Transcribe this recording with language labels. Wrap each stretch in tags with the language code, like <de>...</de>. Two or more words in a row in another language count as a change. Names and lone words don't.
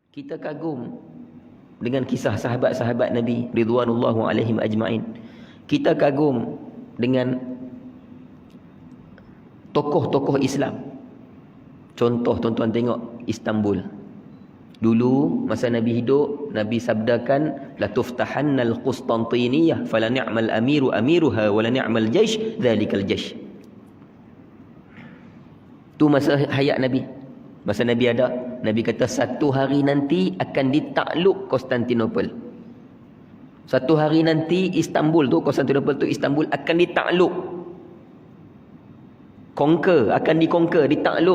<ms>Kita kagum dengan kisah sahabat-sahabat Nabi</ms> <ar>رضوان الله عليهم أجمعين.</ar> <ms>Kita kagum dengan tokoh-tokoh Islam. Contoh tuan-tuan tengok Istanbul. Dulu masa Nabi hidup, Nabi sabdakan</ms> <ar>لتفتحن القسطنطينية فلنعم الأمير أميرها ولنعم الجيش ذلك الجيش.</ar> <ms>Tu masa hayat Nabi. Masa Nabi ada, Nabi kata satu hari nanti akan ditakluk Konstantinopel. Satu hari nanti Istanbul tu, Konstantinopel tu Istanbul akan ditakluk. Akan dikonquer, ditakluk.</ms>